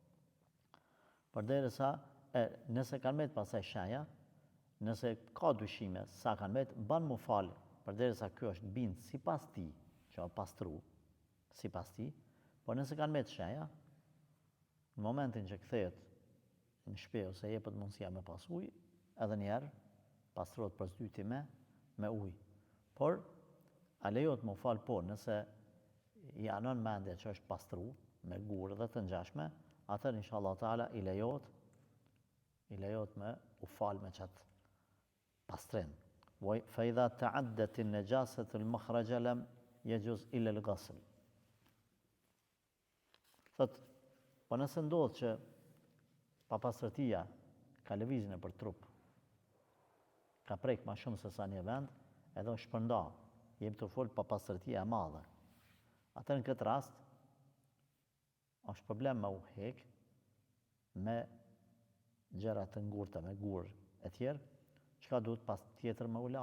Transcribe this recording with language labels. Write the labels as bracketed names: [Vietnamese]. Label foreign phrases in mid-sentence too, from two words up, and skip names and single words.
[Albanian] Përderisa nëse kanë mbet pasaj shenja, nëse ka dyshime sa kanë mbet, ban mu fal, përderisa ky është bind sipas ti, që është pastru, sipas ti, por nëse kanë mbet shenja, në momentin që kthehet në shtëpi ose jepet mundësia me pas ujë, edhe një herë pastrohet përsëri me ujë. Por a lejohet mu fal? Po, nëse i anon mendja që është pastru me gurë dhe të ngjashme, atëherë [Arabic] إن شاء الله تعالى [Albanian] i lejohet me u fal me çat pastrim. [Arabic] فإذا تعدت النجاسة المخرج لم يجوز إلا الغسل. [Albanian] Thot, po nëse ndodh që papastërtia ka lëvizjen për trup, ka prek më shumë se sa një vend, edhe është shpërnda, jemi të folë papastërtia e madhe. Atër në këtë rast, është problem me u hek, me gjëra të ngurta, me gur e tjerë, çka duhet pas tjetër me u la.